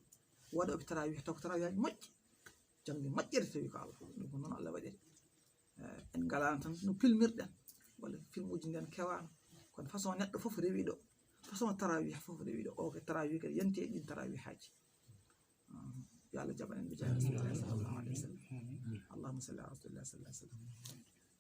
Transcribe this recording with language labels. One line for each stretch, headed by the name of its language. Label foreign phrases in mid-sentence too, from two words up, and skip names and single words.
Fula: waɗoɓe tarawih taw ko tarawih aji moƴƴi jangde moƴƴere tawi ko allah ɗum ko noon allah waɗiri en ngalano tan no pilmirɗen walla film uji nden kewano kono façon neɗɗo fof rewi ɗo façon tarawih fof rewi ɗo o ke tarawih kadi yanti e ɗin tarawih haji yo Allah jaɓan en ɓe jaahi
Arabic: رسول الله صلى الله عليه وسلم اللهم صل على رسول الله صلى الله عليه وسلم